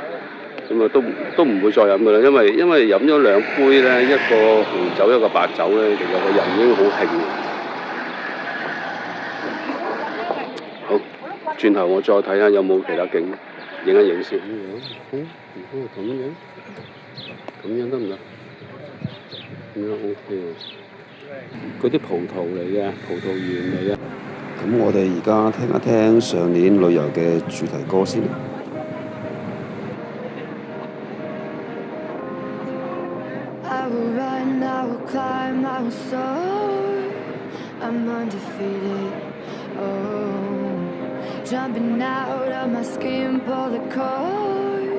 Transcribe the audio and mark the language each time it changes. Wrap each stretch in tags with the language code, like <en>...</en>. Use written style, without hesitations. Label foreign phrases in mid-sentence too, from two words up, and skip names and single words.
<yue>咁啊都唔會再飲㗎啦，因為飲咗2杯咧，一個紅酒一個白酒咧，其實個人已經好興。好， 轉頭我再睇下有冇其他景影一影先。好，咁樣，咁樣得唔得？咁樣 OK 喎。嗰啲葡萄嚟嘅，葡萄園嚟嘅。咁我哋而家聽一聽上年旅遊嘅主題歌先。</yue> <en>I will run, I will climb, I will soar. I'm undefeated. Oh, jumping out of my skin, pull the cord.</en>